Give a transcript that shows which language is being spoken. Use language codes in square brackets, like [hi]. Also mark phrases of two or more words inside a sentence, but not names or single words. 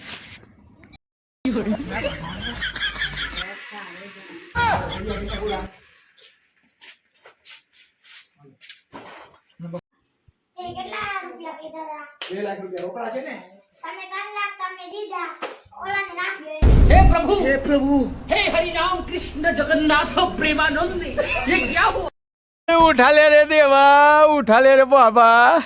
[gu] કેટલા રૂપિયા કીધા 2 લાખ રૂપિયા રોકડા છે ને તમે 3 લાખ તમને દીધા ઓલાને રાખ્યો [hi] हे प्रभु हे हरि राम कृष्ण जगन्नाथ प्रेमानंद ये क्या हुआ उठा ले रे देवा उठा ले रे बाबा